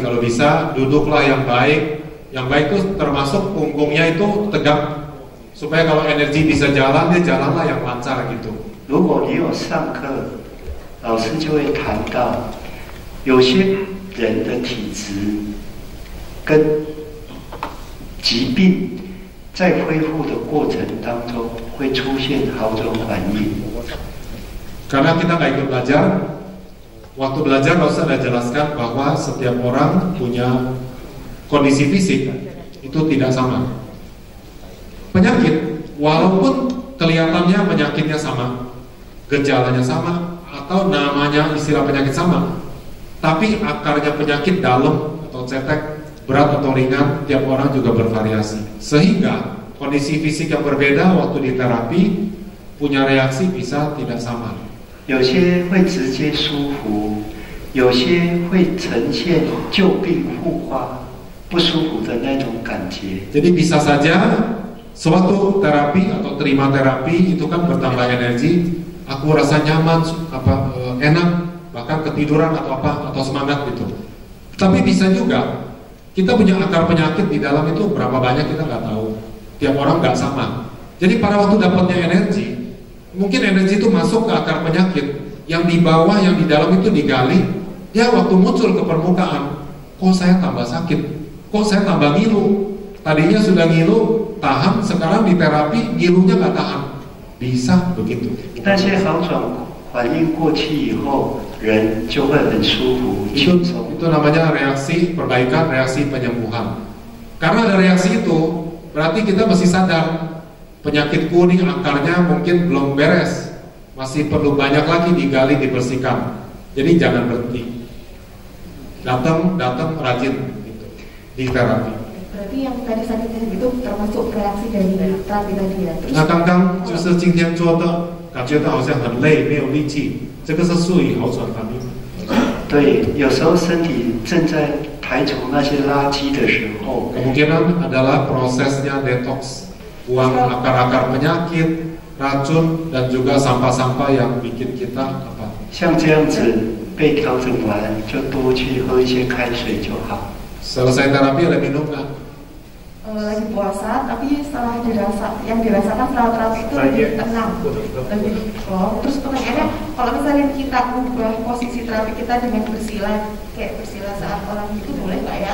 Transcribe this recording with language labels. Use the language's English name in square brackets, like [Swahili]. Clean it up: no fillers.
[Indonesian] Kalau bisa duduklah yang baik. Yang baik itu termasuk punggungnya itu tegak supaya kalau energi bisa jalan, dia jalanlah yang lancar gitu. [Chinese] 如果你有上课，老师就会谈到，有些人的体质跟疾病在恢复的过程当中会出现好转反应。 [Indonesian] Karena kita nggak ikut belajar, waktu belajar Ustaz sudah jelaskan bahwa setiap orang punya kondisi fisik itu tidak sama. Penyakit, walaupun kelihatannya penyakitnya sama, gejalanya sama, atau namanya istilah penyakit sama, tapi akarnya penyakit dalam atau cetek, berat atau ringan, tiap orang juga bervariasi. Sehingga kondisi fisik yang berbeda waktu di terapi punya reaksi bisa tidak sama. [Chinese] 有些会直接舒服，有些会呈现旧病复发、不舒服的那种感觉。 [Indonesian] Jadi bisa saja sewaktu terapi atau terima terapi itu kan bertambah energi, aku rasa nyaman, enak, bahkan ketiduran atau apa atau semangat gitu. Tapi bisa juga kita punya akar penyakit di dalam itu berapa banyak kita nggak tahu. Tiap orang nggak sama. Jadi pada waktu dapatnya energi, mungkin energi itu masuk ke akar penyakit, yang di bawah, yang di dalam itu digali, ya waktu muncul ke permukaan, kok saya tambah sakit, kok saya tambah ngilu, tadinya sudah ngilu, tahan, sekarang di terapi ngilunya nggak tahan, bisa begitu. [Chinese] 那些好转反应过去以后，人就会很舒服、轻松。 [Indonesian] Itu namanya reaksi perbaikan, reaksi penyembuhan. Karena ada reaksi itu, berarti kita mesti sadar penyakit kuning akarnya mungkin belum beres, masih perlu banyak lagi digali, dibersihkan. Jadi jangan berhenti, datang rajin gitu, di terapi. Berarti yang tadi sakitnya itu termasuk reaksi dari terapi tadi ya. [Chinese] 那刚刚就是今天做的，感觉到好像很累，没有力气，这个是属于好转反应。对，有时候身体正在排除那些垃圾的时候， [Indonesian] Kemungkinan adalah prosesnya detox, buang akar-akar penyakit, racun, dan juga sampah-sampah yang bikin kita apa? [Chinese] 像这样子被调整完，就多去喝一些开水就好。 [Indonesian] Selesai terapi ada minum nggak? Lagi puasa, tapi setelah yang dirasakan setelah terapi itu lebih tenang, lebih terus pertanyaannya, kalau misalnya kita ubah posisi terapi kita dengan bersila, kayak bersila saat orang itu boleh nggak ya?